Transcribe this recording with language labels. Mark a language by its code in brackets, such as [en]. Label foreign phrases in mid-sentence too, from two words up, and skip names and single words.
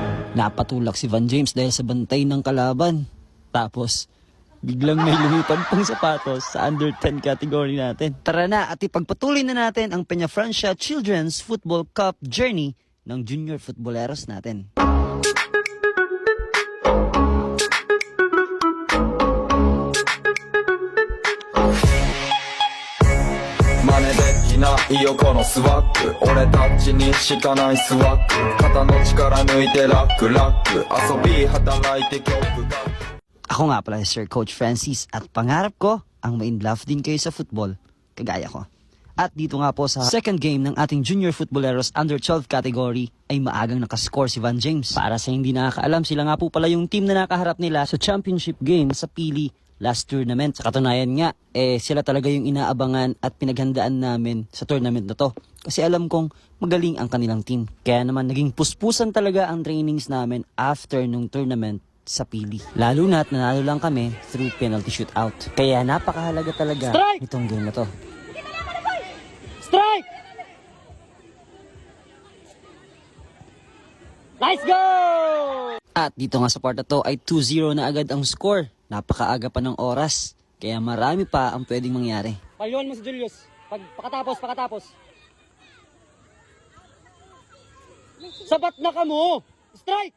[tl] Napatulak si Van James dahil sa bantay ng kalaban. Tapos, biglang may lumipad pang sapatos sa [en] under 10 category [tl] natin. Tara na at ipagpatuloy na natin ang Peñafrancia Children's Football Cup journey ng junior footballeros natin. [ja] なイヨコのスワッグ俺たちにしかないスワッグ肩の力抜いてラックラック遊び働いて曲が [tl] Ako nga pala si Sir Coach Francis at pangarap ko ang ma-inlove din kayo sa football kagaya ko. At dito nga po sa [en] second game [tl] ng ating junior footballeros [en] under 12 category [tl] ay maagang nakascore si Van James. Para sa hindi nakakaalam, sila nga po pala yung team na nakaharap nila sa [en] championship game [tl] sa Pili [en] last tournament. [tl] Sa katunayan nga, sila talaga yung inaabangan at pinaghandaan namin sa tournament na to. Kasi alam kong magaling ang kanilang team. Kaya naman naging puspusan talaga ang trainings namin after nung tournament sa Pili. Lalo na at nanalo lang kami through [en] penalty shootout. [tl] Kaya napakahalaga talaga itong game na to. [en] Strike! Let's go! [tl] At dito nga sa part na to ay 2-0 na agad ang score. Napakaaga pa ng oras. Kaya marami pa ang pwedeng mangyari. [bik] Paliwan mo si Julius. Pakatapos. Sabat na ka mo! Strike!